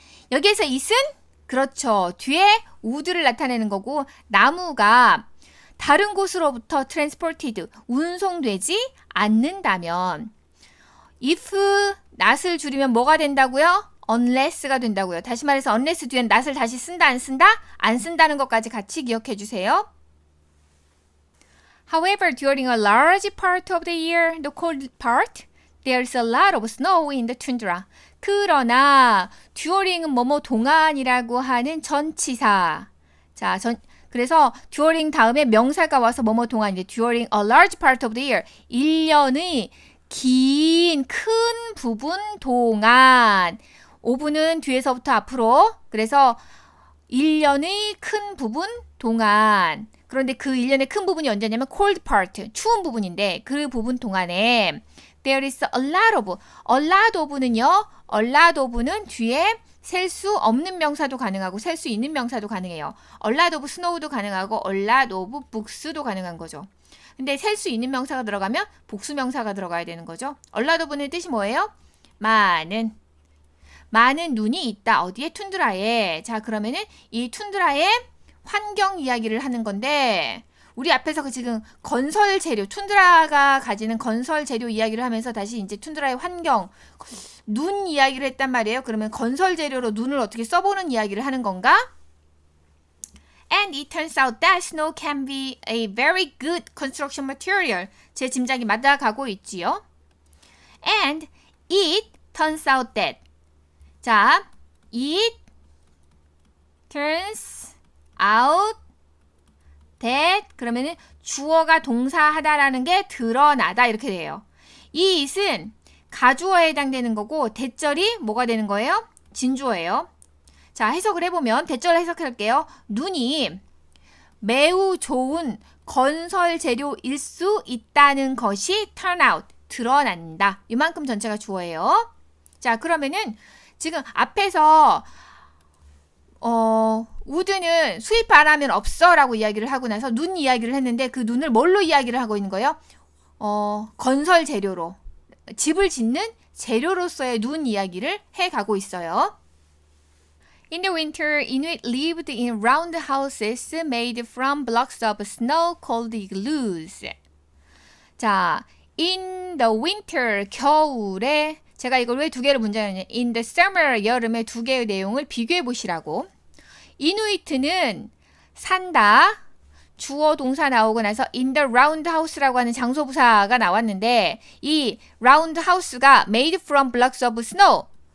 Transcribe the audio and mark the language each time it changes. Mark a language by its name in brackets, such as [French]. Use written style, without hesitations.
[Korean] 여기에서 it은 그렇죠. 뒤에 would를 나타내는 거고 나무가 다른 곳으로부터 transported 운송되지 않는다면 if not을 줄이면 뭐가 된다고요? unless가 된다고요. 다시 말해서 unless 뒤엔 not을 다시 쓴다 안 쓴다? 안 쓴다는 것까지 같이 기억해 주세요. However, during a large part of the year, the cold part, there's a lot of snow in the tundra. 그러나 during은 뭐뭐 동안이라고 하는 전치사. 자, 그래서 during 다음에 명사가 와서 뭐뭐 동안인데 [English] during a large part of the year, [Korean] 1년의 긴 큰 부분 동안. 5분은 뒤에서부터 앞으로. 그래서 1년의 큰 부분 동안. 그런데 그 1년의 큰 부분이 언제냐면 [English] cold part, [Korean] 추운 부분인데 그 부분 동안에 [English] there is a lot of [Korean] 는요. a lot of는 뒤에 셀 수 없는 명사도 가능하고 셀 수 있는 명사도 가능해요. [English] a lot of snow [Korean] 도 가능하고 [English] a lot of books [Korean] 도 가능한 거죠. 근데 셀 수 있는 명사가 들어가면 복수 명사가 들어가야 되는 거죠. a lot of는 뜻이 뭐예요? 많은 눈이 있다. 어디에? 툰드라에. 자, 그러면은 이 툰드라의 환경 이야기를 하는 건데 우리 앞에서 지금 건설 재료, 툰드라가 가지는 건설 재료 이야기를 하면서 다시 이제 툰드라의 환경, 눈 이야기를 했단 말이에요. 그러면 건설 재료로 눈을 어떻게 써보는 이야기를 하는 건가? And it turns out that snow can be a very good construction material. 제 짐작이 맞아가고 있지요. [English] And it turns out that [Korean] 자, [English] it turns out that [Korean] 그러면은 주어가 동사하다라는 게 드러나다 이렇게 돼요. 이 it은 가주어에 해당되는 거고 대절이 뭐가 되는 거예요? 진주어예요. 자, 해석을 해보면 대절 해석할게요. 눈이 매우 좋은 건설 재료일 수 있다는 것이 turn out, 드러난다. 이만큼 전체가 주어예요. 자, 그러면은 지금 앞에서 우드는 수입 바라면 없어 라고 이야기를 하고 나서 눈 이야기를 했는데 그 눈을 뭘로 이야기를 하고 있는 거예요? 건설 재료로, 집을 짓는 재료로서의 눈 이야기를 해가고 있어요. [English] In the winter, Inuit lived in round houses made from blocks of snow called igloos. [Korean] 자, [English] in the winter, [Korean] 겨울에 제가 이걸 왜 두 개를 문제냐면 [English] in the summer, [Korean] 여름에 두 개의 내용을 비교해 보시라고. 이누이트는 산다. 주어 동사 나오고 나서 [English] in the round house [Korean] 라고 하는 장소 부사가 나왔는데 이 round house가 [English] made from blocks of snow.